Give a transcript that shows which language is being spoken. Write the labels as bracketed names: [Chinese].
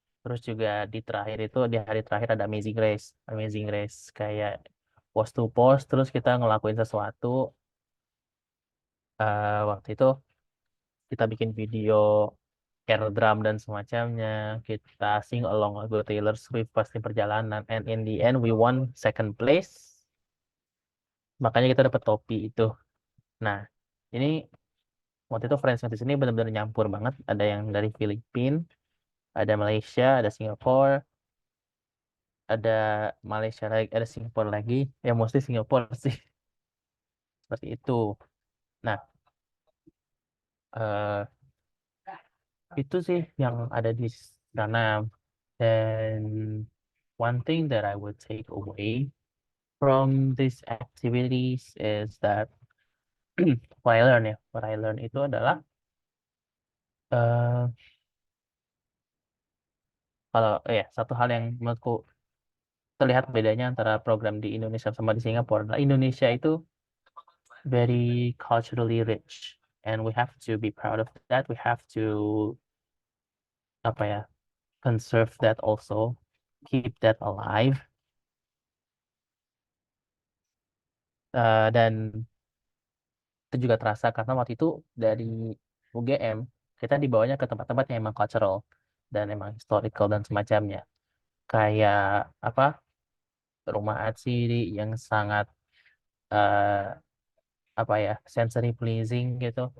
[Indonesian] Terus juga di terakhir itu, di hari terakhir ada Amazing Race. Amazing Race kayak [English] post to post, [Indonesian] terus kita ngelakuin sesuatu. Waktu itu kita bikin video, air drum dan semacamnya. Kita [English] sing along [Indonesian] lagu Taylor Swift pasti perjalanan. [English] And in the end, we won second place. [Indonesian] Makanya kita dapat topi itu. Nah, ini waktu itu [English] friends [Indonesian] di sini benar-benar nyampur banget. Ada yang dari Filipina, ada Malaysia, ada Singapura, ada Malaysia lagi, ada Singapura lagi, ya [English] mostly [Indonesian] Singapura sih, seperti itu. Nah, eh, itu sih yang ada di sana. Dan [English] one thing that I would take away from these activities is that what I learn [Indonesian] itu adalah eh kalau ya satu hal yang menurutku terlihat bedanya antara program di Indonesia sama di Singapura adalah Indonesia itu [English] very culturally rich and we have to be proud of that. We have to [Indonesian] apa ya, [English] conserve that also, keep that alive. [Indonesian] Dan itu juga terasa karena waktu itu dari UGM kita dibawanya ke tempat-tempat yang emang cultural dan emang historical dan semacamnya, kayak apa, rumah atsiri yang sangat eh, apa ya, [English] sensory pleasing [Indonesian] gitu.